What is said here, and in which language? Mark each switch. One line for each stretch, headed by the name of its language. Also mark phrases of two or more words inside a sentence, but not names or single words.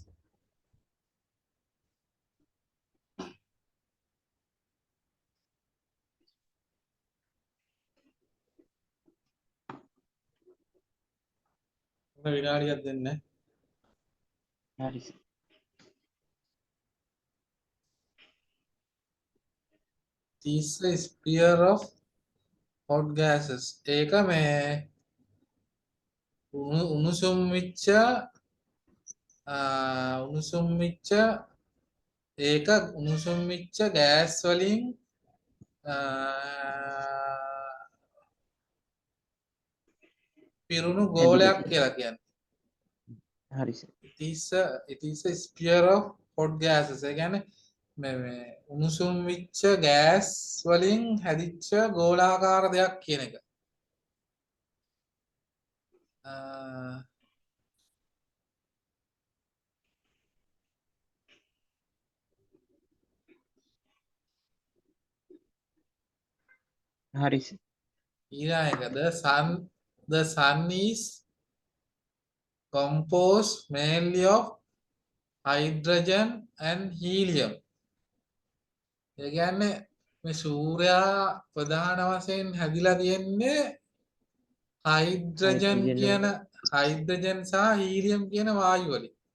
Sinhala: විනාඩියක් දෙන්න. හරි සර්.
English: is a sphere of hot gases.
Sinhala: ඒක මේ උණුසුම් වෙච්ච ඒක උණුසුම් වෙච්ච ගෑස් වලින් පිරුණු ගෝලයක් කියලා කියන්නේ. හරි සර්.
English: it is a sphere of hot gases.
Sinhala: ඒ කියන්නේ මේ උණුසුම් වෙච්ච ගෑස් වලින් හැදිච්ච ගෝලාකාර දෙයක් කියන එක. හරි සර්. ඊළඟ එක
English: the sun is composed mainly of hydrogen and helium.
Sinhala: ඒ කියන්නේ මේ සූර්යයා ප්‍රධාන වශයෙන් හැදිලා තියෙන්නේ හයිඩ්‍රජන් සහ හීලියම් කියන වායු වලින්.